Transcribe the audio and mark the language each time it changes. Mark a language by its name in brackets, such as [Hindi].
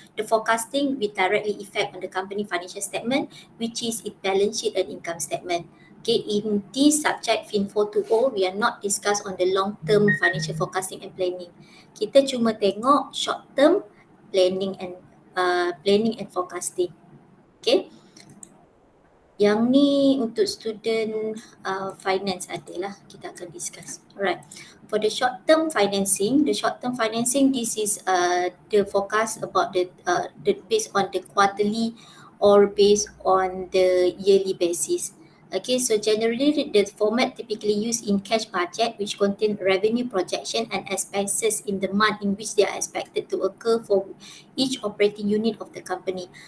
[English] The forecasting will directly affect on the company financial statement, which is its balance sheet and income statement. Okay, in this subject FIN420, we are not discuss on the long term financial forecasting and planning. [Malay] Kita cuma tengok [English] short term planning and forecasting. Okay. [Malay] Yang ni untuk student finance adalah kita akan discuss. [English] Alright. For the short term financing, this is the forecast about the based on the quarterly or based on the yearly basis. Okay, so generally the format typically used in cash budget, which contain revenue projection and expenses in the month in which they are expected to occur for each operating unit of the company.